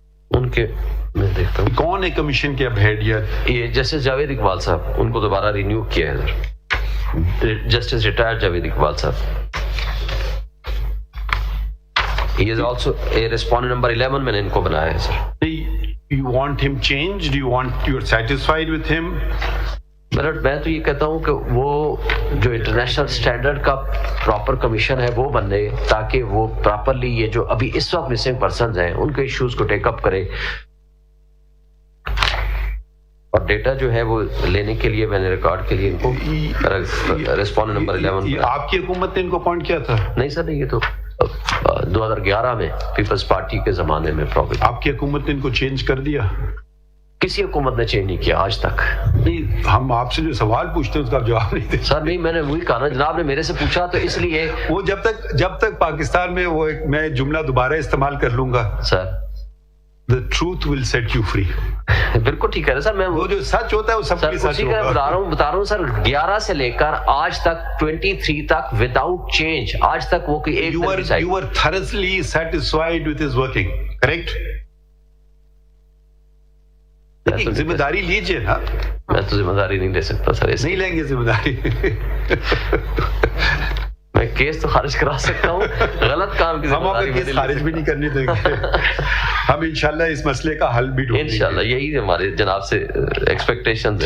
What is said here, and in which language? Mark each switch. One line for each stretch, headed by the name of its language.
Urdu: ان کے میں دیکھتا ہوں کون ہے کمیشن کے اب ہیڈ یا یہ جسٹس جاوید اقبال صاحب, ان کو دوبارہ رینیو کیا ہے سر, جسٹس ریٹائرڈ جاوید اقبال صاحب.
English: He is also a respondent number 11
Urdu: میں نے ان کو بنایا ہے سر.
English: you want him changed, you're satisfied with him?
Urdu: میں تو یہ کہتا ہوں کہ وہ جو انٹرنیشنل سٹینڈرڈ کا پراپر کمیشن ہے وہ بن رہے, تاکہ وہ پراپرلی یہ جو ابھی اس وقت مسنگ پرسنز ہیں ان کے ایشوز کو ٹیک اپ کرے, اور ڈیٹا جو ہے وہ لینے کے لیے میں نے ریکارڈ کے لیے ان کو ریسپونڈنٹ نمبر 11. یہ آپ کی حکومت نے ان کو اپوائنٹ کیا تھا؟ نہیں سر, نہیں, یہ تو 2011 میں پیپلز پارٹی کے زمانے میں پرابلم. آپ کی حکومت نے ان کو چینج کر دیا؟ کسی حکومت نے چینج نہیں کیا آج تک. نہیں, ہم آپ سے جو سوال پوچھتے ہیں اس کا آپ جواب نہیں دیتے سر. نہیں, میں نے وہی کہا نا, جناب نے میرے سے پوچھا تو اس لیے وہ جب تک پاکستان میں وہ میں جملہ دوبارہ استعمال کر لوں گا سر,
English: the truth will set you free.
Urdu: بالکل ٹھیک ہے سر. میں وہ جو سچ ہوتا ہے وہ سب کی سچ ہوگا. بتا رہا ہوں سر, 11 سے لے کر آج تک 23 تک وداؤٹ چینج, آج تک وہ کوئی ایک
English: you were thoroughly satisfied with his working, correct?
Urdu: ذمہ داری لیجیے نا. میں تو ذمہ داری نہیں لے سکتا سر. نہیں لیں گے ذمہ داری. میں کیس تو خارج کرا سکتا ہوں, غلط کام کی ہم آپ کا کیس خارج بھی نہیں کرنے دیں گے. ہم انشاءاللہ اس مسئلے کا حل بھی ڈھونڈیں گے انشاءاللہ. یہی ہمارے جناب سے ایکسپیکٹیشن ہے.